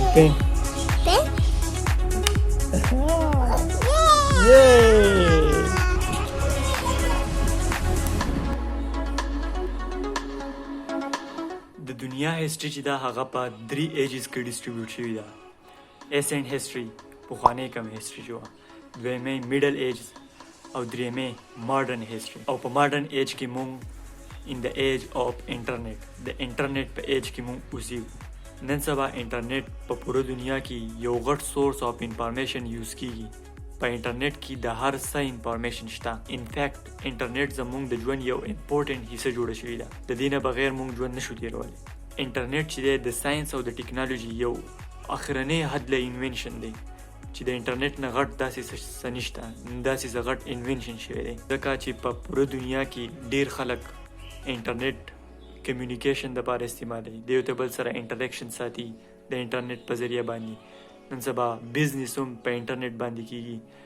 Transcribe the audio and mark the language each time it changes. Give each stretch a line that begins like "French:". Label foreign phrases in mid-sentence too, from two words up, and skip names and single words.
Pashto: ¿Pen? Yay! د دنیا هیستوري چې دا هغه په 3 ایجز کې ډیسټریبیوټ شوې ده
English: ancient history
Pashto: پخوانۍ کم هیستوري جو دویمه
English: middle age
Pashto: او دریمه
English: modern history
Pashto: او په
English: modern age
Pashto: کې مونږ
English: in the age of
Pashto: internet د انټرنیټ په ایج کې مونږ اوسېږو نن سبا انټرنیټ په پوره دنیا کې یو غټ
English: source of information
Pashto: یوز کیږي په انټرنیټ کې د هر څه انفارمیشن شته انفیکټ انټرنیټ زموږ د ژوند یو امپورټنټ حصه جوړه شوې ده د دې نه بغیر مونږ ژوند نشو تېرولی انټرنیټ چې دی د ساینس او د ټیکنالوژي یو اخرنی حدله انوینشن دی چې د انټرنیټ نه غټ داسې څه نشته داسې څه غټ انوینشن شوی دی ځکه چې په پوره دنیا کې ډېر خلک
English: internet communication
Pashto: د پاره استعمالوي د یو بل سره انټریکشن ساتي د انټرنیټ په ذریعہ باندې نن سبا بزنس هم په انټرنیټ باندې کیږي